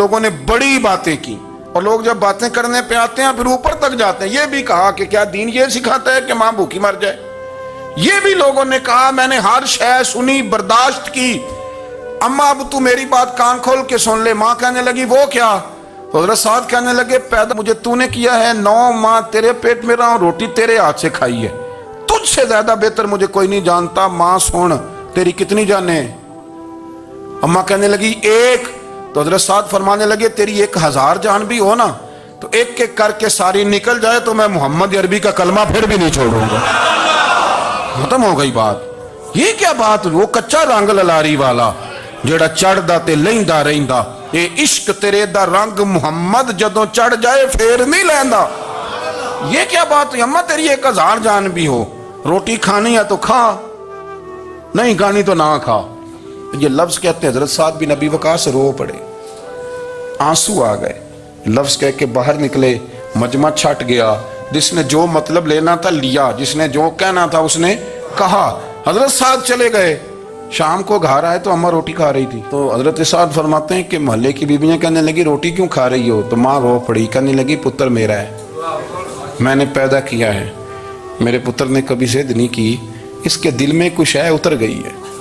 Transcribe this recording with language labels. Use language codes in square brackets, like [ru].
[ur] لوگوں نے بڑی باتیں کی, اور لوگ جب باتیں کرنے پہ آتے ہیں پھر اوپر تک جاتے ہیں. یہ بھی کہا کہ کیا دین یہ سکھاتا ہے کہ ماں بھوکی مر جائے؟ یہ بھی لوگوں نے کہا, میں نے ہر شے سنی, برداشت کی, اماں اب تو میری بات کان کھول کے سن لے. ماں کہنے لگی وہ کیا؟ تو حضرت سعد کہنے لگے پیدا مجھے تو نے کیا ہے, 9 ماہ تیرے پیٹ میں رہا ہوں, روٹی تیرے ہاتھ سے کھائی ہے, تجھ سے زیادہ بہتر مجھے کوئی نہیں جانتا. ماں سن تیری کتنی جانیں؟ اماں کہنے لگی 1. تو حضرت سعد فرمانے لگے تیری 1000 جان بھی ہو نا تو ایک ایک کر کے ساری نکل جائے تو میں محمد عربی کا کلمہ پھر بھی نہیں چھوڑوں گا. ختم ہو گئی بات. یہ کیا بات؟ [pa] وہ کچا رنگ للاری والا, ਜਿਹੜਾ ਚੜਦਾ ਤੇ ਲੈਂਦਾ ਰਹਿੰਦਾ। ਇਹ ਇਸ਼ਕ ਤੇਰੇ ਦਾ ਰੰਗ ਮੁਹम्मद ਜਦੋਂ ਚੜ ਜਾਏ ਫੇਰ ਨਹੀਂ ਲੈਂदा। [ur] یہ کیا بات ہے اماں، تیری 1000 جان بھی ہو، روٹی کھانی ہے تو کھا، نہیں کھانی تو نہ کھا۔ یہ لفظ کہتے ہیں حضرت سعد بن ابی وقاص رو پڑے، آنسو آ گئے، لفظ کہہ کے باہر نکلے، مجمع چھٹ گیا۔ جس نے جو مطلب لینا تھا لیا، جس نے جو کہنا تھا اس نے کہا۔ حضرت سعد چلے گئے، شام کو گھر آئے تو اماں روٹی کھا رہی تھی۔ تو حضرت سعد فرماتے ہیں کہ محلے کی بیویاں کہنے لگی روٹی کیوں کھا رہی ہو؟ تو ماں رو پڑی، کہنے لگی پتر میرا ہے، میں نے پیدا کیا ہے، میرے پتر نے کبھی ضد نہیں کی، اس کے دل میں کچھ ہے اتر گئی ہے،